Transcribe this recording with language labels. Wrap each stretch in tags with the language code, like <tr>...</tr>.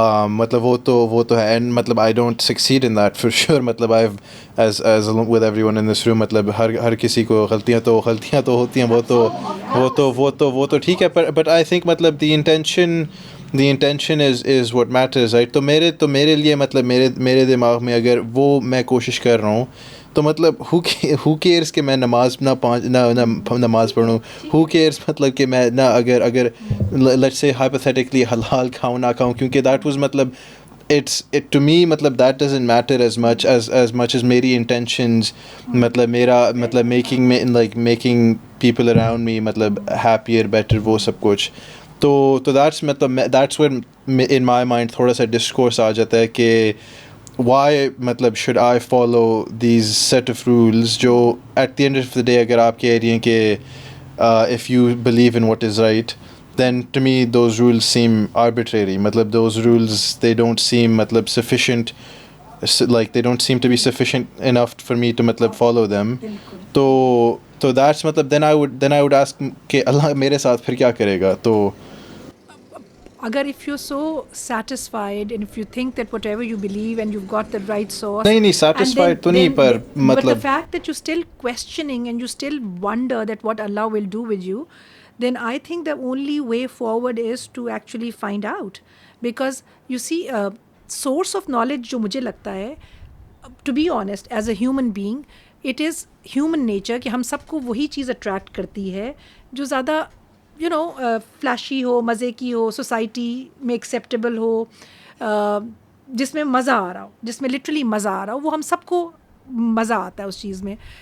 <ur>مطلب وہ تو ہے,</ur> <en>And مطلب I don't succeed in that for sure.</en> <ur>مطلب</ur> <en>I as with everyone in this room,</en> <ur>مطلب ہر کسی کو غلطیاں تو ہوتی ہیں, وہ تو ٹھیک ہے.</ur> <en>but I think</en> <ur>مطلب</ur> <en>The intention the intention is what matters, right?</en> <ur>تو میرے لیے مطلب میرے دماغ میں اگر وہ میں کوشش کر رہا ہوں تو مطلب</ur> <en>who cares</en> <ur>کہ میں نماز نماز پڑھوں, who cares مطلب کہ میں نہ اگر</ur> <en>let's say hypothetically</en> <ur>حلال کھاؤں نہ کھاؤں, کیونکہ</ur> <en>that was</en> <ur>مطلب</ur> <en>it to me</en> <ur>مطلب</ur> <en>that doesn't matter as much as</en> <ur>میری intentions, مطلب میرا مطلب</ur> <en>making people around me</en> <ur>مطلب</ur> <en>happier, better,</en> <ur>وہ سب کچھ.</ur> <en>تو that's مطلب that's when in my mind</en> <ur>تھوڑا سا</ur> <en>discourse</en> <ur>آ جاتا ہے کہ</ur> <en>why مطلب should I follow these set of rules جو at the end of the day</en> <ur>اگر آپ کہہ رہی ہیں کہ</ur> <en>if you believe in what is right, then to me those rules seem arbitrary. مطلب those rules they don't seem مطلب sufficient, like they don't seem to be sufficient enough for me to مطلب follow them.</en> <ur>تو</ur> <en>that's مطلب then I would ask</en> <ur>کہ اللہ میرے ساتھ پھر کیا کرے گا. تو اگر</ur> <en>if you're so satisfied and if you think that whatever you believe and you've got the right source,</en> <ur>نہیں</ur> <en>satisfied</en> <ur>تو نہیں, پر</ur> <en>but</en> <ur>مطلب</ur> <en>the fact that you're still questioning and you still wonder that what Allah will do with you, then I think the only way forward is to actually find out. Because you see, source of knowledge</en> <ur>جو مجھے لگتا ہے,</ur> <en>to be honest, as a human being, it is human nature</en> <ur>کہ ہم سب کو وہی چیز attract کرتی ہے جو زیادہ فلیشی ہو, مزے کی ہو, سوسائٹی میں ایکسیپٹیبل ہو, جس میں مزہ آ رہا ہو, جس میں لٹرلی مزہ آ رہا ہو, وہ ہم سب کو مزہ آتا ہے اس چیز میں.</ur>